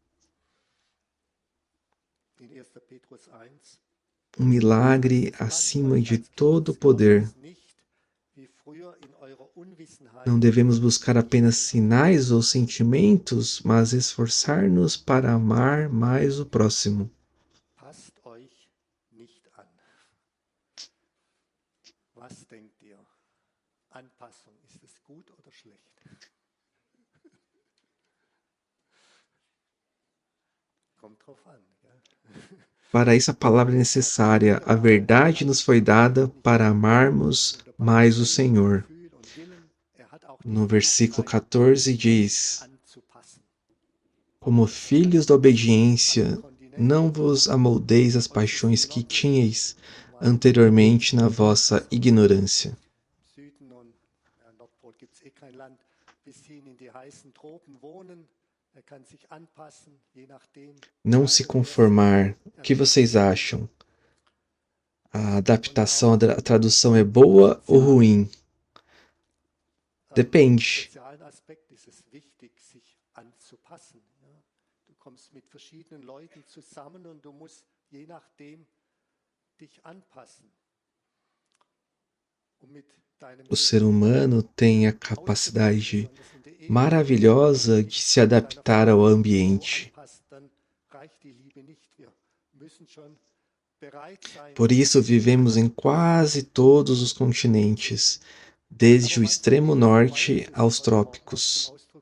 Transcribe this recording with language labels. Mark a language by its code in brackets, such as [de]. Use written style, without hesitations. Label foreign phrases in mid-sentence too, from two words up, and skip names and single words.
[pt] Um milagre acima de todo poder. Não devemos buscar apenas sinais ou sentimentos, mas esforçar-nos para amar mais o próximo. [de] Passt euch nicht an. Was denkt ihr? Anpassung, ist es gut oder schlecht? Kommt drauf an. [pt] Para isso a palavra é necessária. A verdade nos foi dada para amarmos mais o Senhor. No versículo 14 diz: como filhos da obediência, não vos amoldeis as paixões que tinhais anteriormente na vossa ignorância. Não se conformar. O que vocês acham? A adaptação, a tradução é boa ou ruim? Depende. [de] Du kommst mit verschiedenen Leuten zusammen und du musst je nachdem dich anpassen. [pt] O ser humano tem a capacidade maravilhosa de se adaptar ao ambiente. Por isso vivemos em quase todos os continentes, desde o extremo norte aos trópicos.